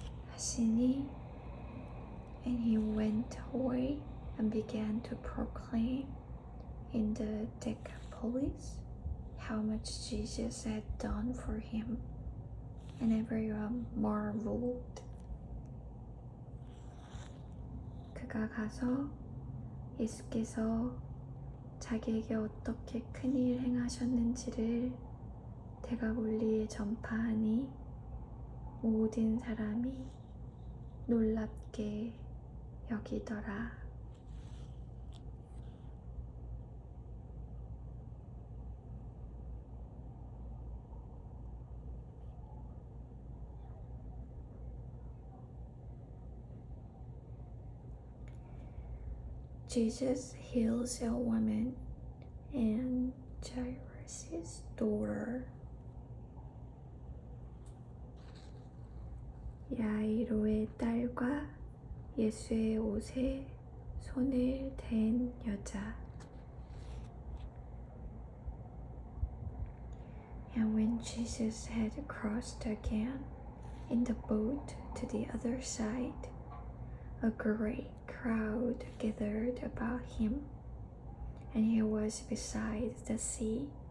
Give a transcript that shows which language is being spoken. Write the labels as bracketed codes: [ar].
[ko] 하시니 [en] and he went away and began to proclaim in the Decapolis how much Jesus had done for him, and everyone marveled. [ko] 그가 가서 예수께서 자기에게 어떻게 큰일 행하셨는지를 데가볼리에 전파하니 모든 사람이 놀랍게 여기더라. [en] Jesus heals a woman and Jairus' daughter. [ko] 야이로의 딸과 예수의 옷에 손을 댄 여자. [en] And when Jesus had crossed again in the boat to the other side, a great crowd gathered about him, and he was beside the sea.